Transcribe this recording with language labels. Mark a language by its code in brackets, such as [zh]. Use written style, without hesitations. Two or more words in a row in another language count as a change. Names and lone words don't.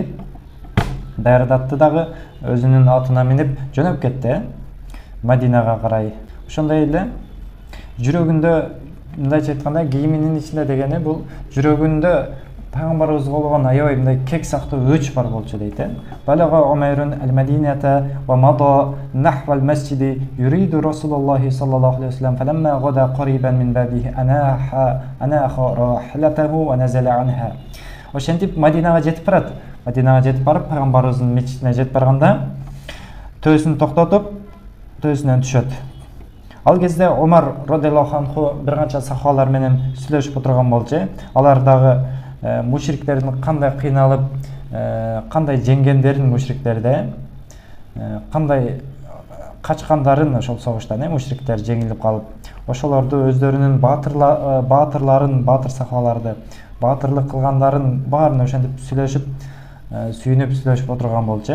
[ky] Даярдатты дагы, өзүнүн атына минип жөнөп кетти Мадинага карай. Ошондой эле жүрөгүндө, мындайча айтканда, кийиминин ичинде дегени бул жүрөгүндө пайгамбарыбызга болгон аябай мындай кек сактуу өч бар болчу дейт. [ar] بلغ عمير المدينة ومضى نحو المسجد يريد رسول الله صلى الله عليه وسلم فلما غدا قريبا من بابه أناخ راحلته ونزل عنها. [ky] Ошентип Мадинага жетип барат. Мадинага жетип барып пайгамбарыбыздын мечитине жетип барганда төөсүн токтотуп, төөсүнөн түшөт. Ал кезде Умар [ar] رضي الله عنه [ky] бир канча сахабалар менен сүйлөшүп отурган болчу. Алар дагы мушриктердин кандай кыйналып, кандай жеңгендерин мушриктерде, кандай качкандарын ошол согуштан мушриктер жеңилип калып, ошолорду өздөрүнүн баатырларын, баатыр сахабаларды, баатырлык кылгандарын баарын ошентип сүйлөшүп, сүйүнүп сүйлөшүп отурган болчу.